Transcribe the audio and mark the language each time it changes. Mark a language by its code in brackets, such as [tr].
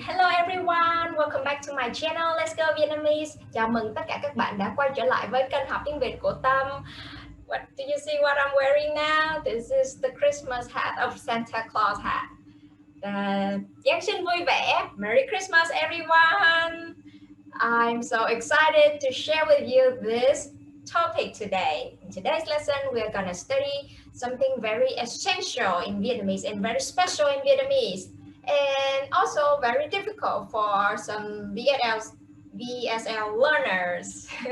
[en] Hello everyone, welcome back to my channel. Let's go Vietnamese. [vi] Chào mừng tất cả các bạn đã quay trở lại với kênh học tiếng Việt của Tâm. [en] What do you see what I'm wearing now? This is the Christmas hat of Santa Claus hat. [vi] Giáng sinh vui vẻ. [en] Merry Christmas everyone. I'm so excited to share with you this topic today. In today's lesson, we're gonna study something very essential in Vietnamese and very special in Vietnamese, and also very difficult for some VSL learners.